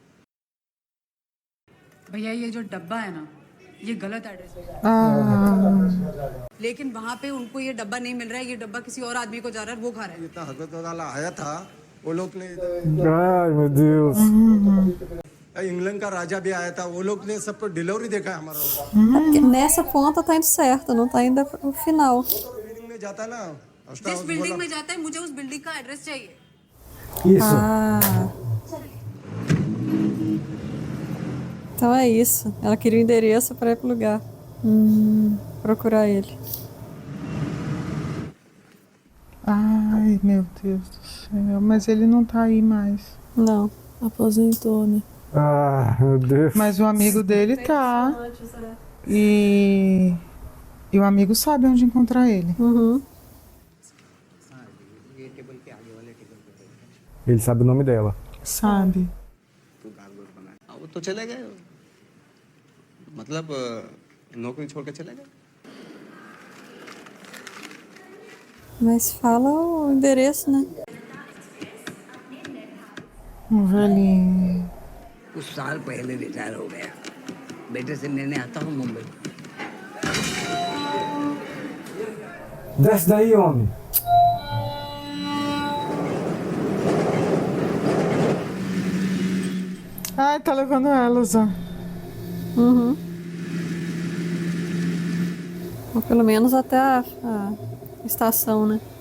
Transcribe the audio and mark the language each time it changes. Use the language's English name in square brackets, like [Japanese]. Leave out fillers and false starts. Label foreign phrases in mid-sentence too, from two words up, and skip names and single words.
[Hindi] भैया ये जो डब्बा है ना, ये गलत एड्रेस पे जा रहा है, लेकिन वहाँ पे उनको ये डब्बा नहीं मिल रहा है, ये डब्बा किसी और आदमी को जा रहा है, वो खा रहा है। इतना हजरत वाला आया था, वो लोग ने [Portuguese] Ai, meu Deus. [Hindi] इंग्लैंड का राजा भी आया था, वो लोग ने सबको डिलीवरी देखा है हमारा। [Portuguese] Porque nessa ponta tá indo certo, não tá indo pro final. [Hindi] बिल्डिंग में जाता ना, जिस बिल्डिंग में जाता है, मुझे उस बिल्डिंग का एड्रेस चाहिए। [Portuguese] Isso. Então é isso. Ela queria o endereço para ir pro lugar. Procurar ele. Ai, meu Deus do céu. Mas ele não tá aí mais. Não. Aposentou, né? Ah, meu Deus. Mas o amigo dele tá. E o amigo sabe onde encontrar ele. Ele sabe o nome dela. Sabe. [Hindi] वो तो चले गए, मतलब नौकरी छोड़ के चले गए। [Portuguese] Mas fala o endereço, né? Velhinho. [Hindi] कुछ साल पहले रिटायर हो गया, बेटे से लेने आता हूँ मुंबई। [Portuguese] Desce daí, homem. Ai, tá levando elas, ó. Ou pelo menos até a estação, né?